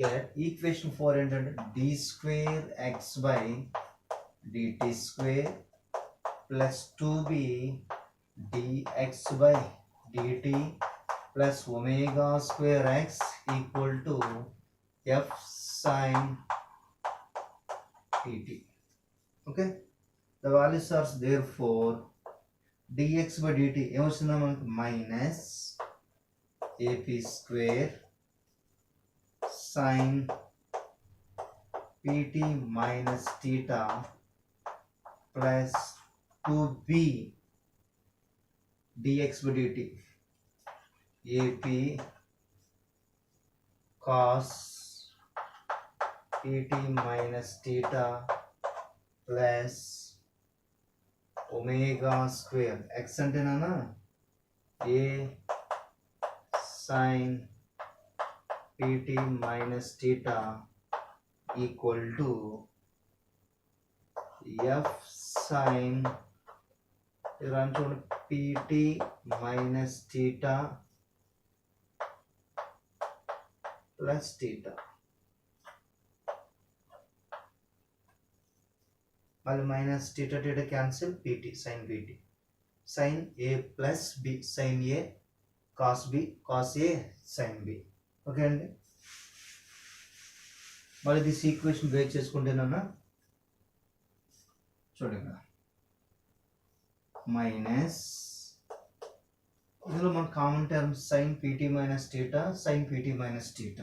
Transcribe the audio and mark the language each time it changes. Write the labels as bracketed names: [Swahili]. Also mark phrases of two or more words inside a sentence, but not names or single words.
[English] get equation 4 and d square x by dt square plus 2b dx by dt plus omega square x equal to f sin pt. Okay, the values are therefore dx by dt [Telugu] ఏమొచ్చిందా మనకు [English] minus ap square sin pt minus theta plus 2b dx by dt ap cos pt minus theta plus omega square x [Telugu] అంటే నానా [English] a sin pt minus theta equal to f sin pt minus theta plus theta మళ్ళీ మైనస్ theta theta cancel pt sin pt sin a plus b sin a cos b cos a sin b. [Telugu] ఓకే అండి, మళ్ళీ [English] this equation break [Telugu] చేసుకుంటేనన్నా చూడండి మైనస్ ఇందులో మన [English] common terms sin pt minus theta sin pt minus theta.